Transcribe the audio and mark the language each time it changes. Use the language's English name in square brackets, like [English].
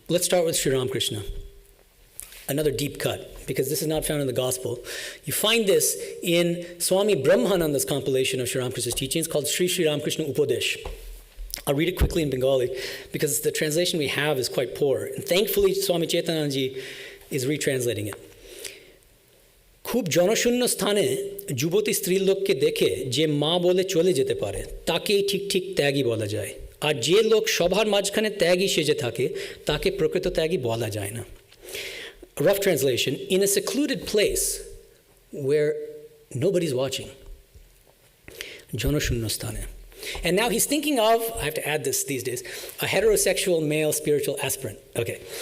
[English] Let's start with Sri Ramakrishna. Another deep cut, because this is not found in the gospel. You find this in Swami Brahmananda's compilation of Sri Ramakrishna's teachings called Sri Ramakrishna Upadesh. I'll read it quickly in Bengali because the translation we have is quite poor. And thankfully, Swami Chaitananji is retranslating it. [Bangla] খুব জনশূন্য স্থানে যুবতী স্ত্রীলোককে দেখে যে মা বলে চলে যেতে পারে তাকেই ঠিক ঠিক ত্যাগী বলা যায় আর যে লোক সবার মাঝখানে ত্যাগী সেজে থাকে তাকে প্রকৃত ত্যাগী বলা যায় না. [English] Rough translation, in a secluded place where nobody's watching. [Bangla] জনশূন্য স্থানে. [English] And now he's thinking of, I have to add this these days, a heterosexual male spiritual aspirant. Okay.